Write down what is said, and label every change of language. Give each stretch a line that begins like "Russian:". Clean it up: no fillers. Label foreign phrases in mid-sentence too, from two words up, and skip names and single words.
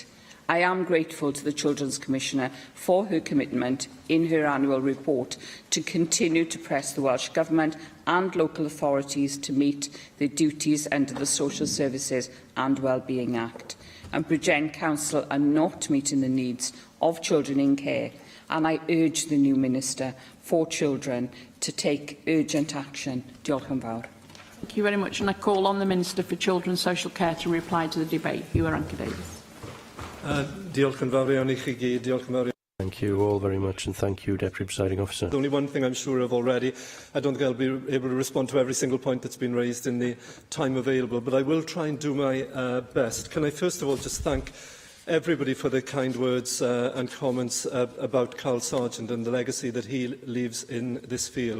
English: I am grateful to the Children's Commissioner for her commitment in her annual report to continue to press the Welsh Government and local authorities to meet their duties under the Social Services and Wellbeing Act. And Bridgend Council are not meeting the needs of children in care, and I urge the new Minister for Children to take urgent action.
Welsh: Diolch yn fawr.
English: Thank you very much, and I call on the Minister for Children and Social Care to reply to the debate. Hugh Rankin-Davies.
Welsh: Diolch yn fawr iawn I chi gyd. Diolch yn fawr.
English: Thank you all very much, and thank you, Deputy Presiding Officer. There's only one thing I'm sure of already. I don't think I'll be able to respond to every single point that's been raised in the time available, but I will try and do my best. Can I first of all just thank everybody for their kind words and comments about Carl Sargent and the legacy that he leaves in this field.